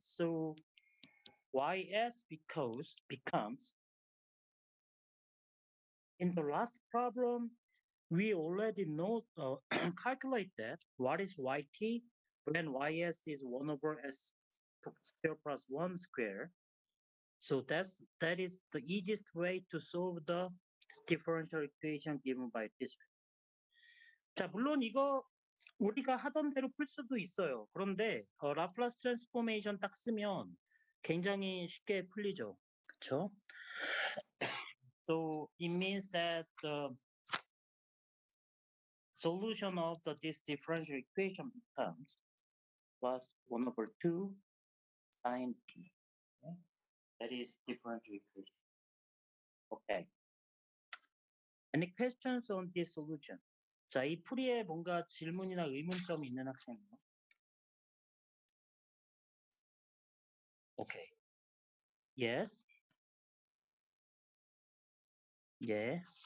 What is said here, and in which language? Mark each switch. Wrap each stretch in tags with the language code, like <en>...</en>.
<en>So ys becomes in the last problem, we already know calculate that what is yt when ys is 1 over s square plus 1 square. So that is the easiest way to solve the differential equation given by this way.</en> <ko>자, 물론 이거 우리가 하던 대로 풀 수도 있어요. 그런데 라플라스 트랜스포메이션 딱 쓰면 굉장히 쉽게 풀리죠. 그렇죠?</ko> <en>So it means that the solution of this differential equation becomes plus 1 over 2 sine t. Okay? That is differential equation. Okay. Any questions on this solution?</en> <ko>자, 이 풀이에 뭔가 질문이나 의문점이 있는 학생이요?</ko> <en>Okay. Yes.</en> <ko>예.</ko>